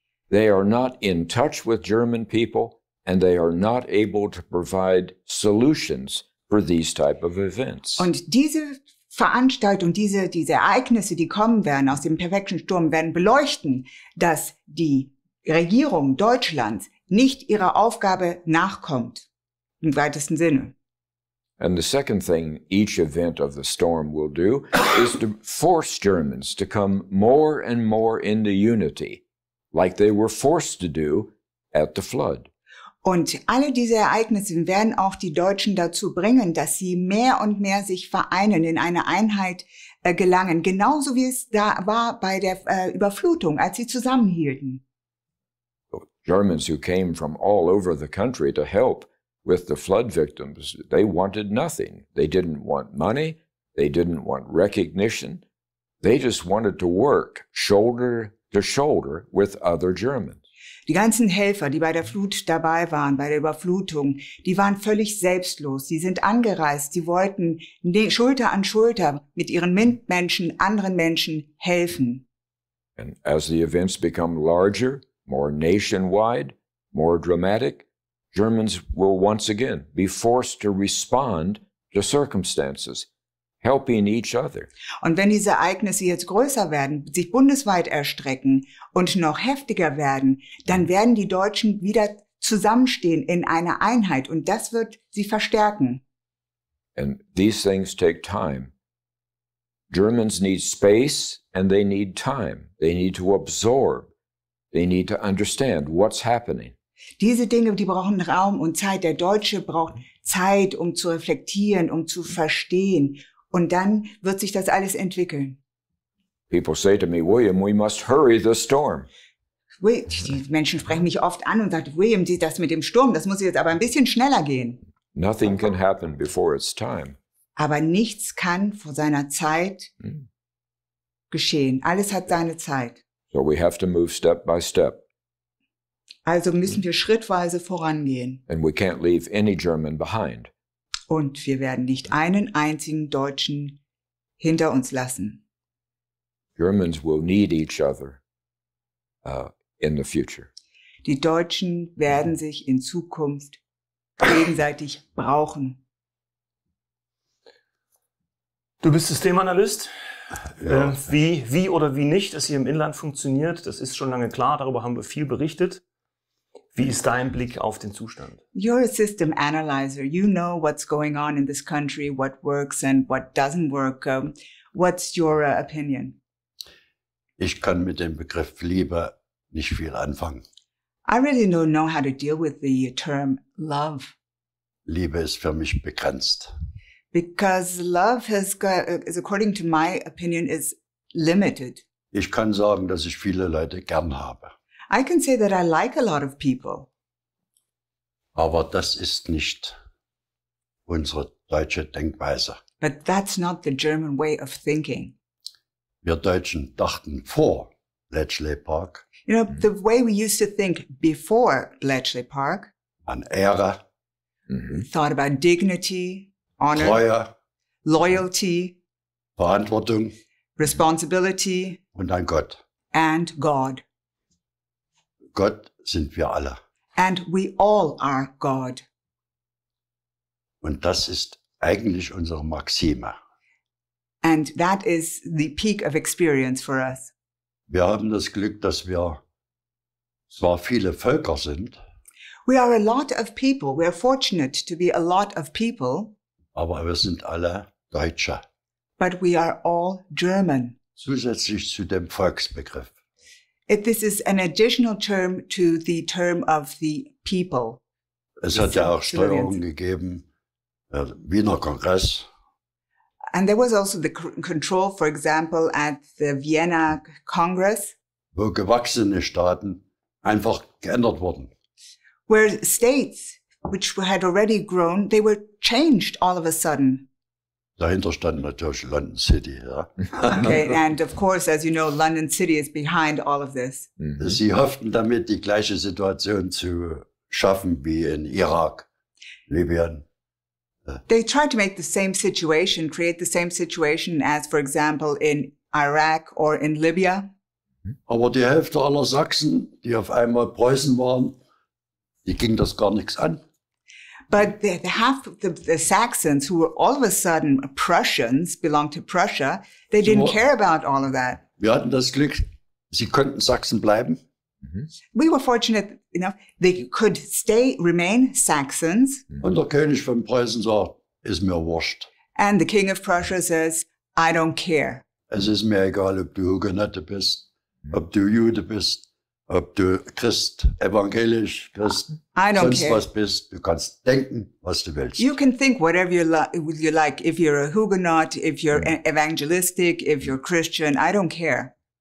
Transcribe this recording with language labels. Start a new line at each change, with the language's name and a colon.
English: They are not in touch with German people, and they are not able to provide solutions for these type of events.
German: Und diese Veranstaltung, diese Ereignisse, die kommen werden aus dem perfekten Sturm, werden beleuchten, dass die Regierung Deutschlands nicht ihrer Aufgabe nachkommt, im weitesten Sinne.
English: And the second thing each event of the storm will do is to force Germans to come more and more into unity, like they were forced to do at the flood.
German: Und alle diese Ereignisse werden auch die Deutschen dazu bringen, dass sie mehr und mehr sich vereinen, in eine Einheit gelangen, genauso wie es da war bei der Überflutung, als sie zusammenhielten.
English: Germans who came from all over the country to help with the flood victims, they wanted nothing. They didn't want money. They didn't want recognition. They just wanted to work shoulder to shoulder with other Germans.
German: Die ganzen Helfer, die bei der Flut dabei waren, bei der Überflutung, die waren völlig selbstlos. Sie sind angereist, sie wollten Schulter an Schulter mit ihren Mitmenschen, anderen Menschen helfen.
English: And as the events become larger, more nationwide, more dramatic, Germans will once again be forced to respond to circumstances, helping each other.
German: Und wenn diese Ereignisse jetzt größer werden, sich bundesweit erstrecken und noch heftiger werden, dann werden die Deutschen wieder zusammenstehen in einer Einheit und das wird sie verstärken.
English: And these things take time. Germans need space and they need time. They need to absorb. They need to understand what's happening.
German: Diese Dinge, die brauchen Raum und Zeit. Der Deutsche braucht Zeit, um zu reflektieren, um zu verstehen. Und dann wird sich das alles entwickeln.
English: People say to me, William, we must hurry the storm.
German: Die Menschen sprechen mich oft an und sagen, William, das mit dem Sturm, das muss jetzt aber ein bisschen schneller gehen.
English: Nothing can happen before its time.
German: Aber nichts kann vor seiner Zeit geschehen. Alles hat seine Zeit.
English: So we have to move step by step.
German: Also müssen wir schrittweise vorangehen.
English: And we can't leave any German behind.
German: Und wir werden nicht einen einzigen Deutschen hinter uns lassen.
English: Germans will need each other in the future.
German: Die Deutschen werden sich in Zukunft gegenseitig brauchen. Du bist Systemanalyst. Ja. Wie oder wie nicht es hier im Inland funktioniert, das ist schon lange klar. Darüber haben wir viel berichtet. Wie ist dein Blick auf den Zustand?
English: You're a system analyzer. You know what's going on in this country, what works and what doesn't work. What's your opinion?
German: Ich kann mit dem Begriff Liebe nicht viel anfangen.
English: I really don't know how to deal with the term love.
German: Liebe ist für mich begrenzt.
English: Because love is according to my opinion, is limited.
German: Ich kann sagen, dass ich viele Leute gern habe.
English: I can say that I like a lot of people.
German: Aber das ist nicht unsere deutsche Denkweise.
English: But that's not the German way of thinking.
German: Wir Deutschen dachten vor Bletchley Park
English: You know, the way we used to think before Bletchley Park,
German: an Ehre,
English: thought about dignity, honor,
German: Treue,
English: loyalty,
German: Verantwortung
English: responsibility,
German: und an Gott.
English: and God.
German: Gott sind wir alle.
English: And we all are God.
German: Und das ist eigentlich unsere Maxime.
English: And that is the peak of experience for us.
German: Wir haben das Glück, dass wir zwar viele Völker sind,
English: We are a lot of people. We are fortunate to be a lot of people,
German: aber wir sind alle Deutsche.
English: but we are all German.
German: Zusätzlich zu dem Volksbegriff.
English: This is an additional term to the term of the people.
German: Es hat ja auch
English: Civilians.
German: Steuerungen gegeben, Wiener Kongress,
English: And there was also the control, for example, at the Vienna Congress,
German: wo gewachsene Staaten einfach geändert wurden.
English: where states which had already grown, they were changed all of a sudden.
German: Dahinter stand natürlich London City. Ja.
English: Okay, and of course, as you know, London City is behind all of this.
German: Sie hofften damit, die gleiche Situation zu schaffen wie in Irak, Libyen.
English: They tried to make the same situation, create the same situation as, for example, in Iraq or in Libya.
German: Aber die Hälfte aller Sachsen, die auf einmal Preußen waren, die ging das gar nichts an.
English: But the half of the Saxons, who were all of a sudden Prussians, belonged to Prussia, they didn't care about all of that.
German: Wir hatten das Glück, sie konnten Sachsen bleiben.
English: We were fortunate enough they could remain Saxons,
German: Und der König von Preußen sagt, ist mir wurscht.
English: and the king of Prussia says, I don't care.
German: Es ist mir egal, ob du Hugenotte bist, ob du Jude bist, ob du Christ, evangelisch, Christ,
English: I don't
German: sonst
English: care.
German: was bist. Du kannst denken, was du willst.
English: You can think whatever you like. If you're a Huguenot, if you're evangelistic, if you're Christian, I don't care.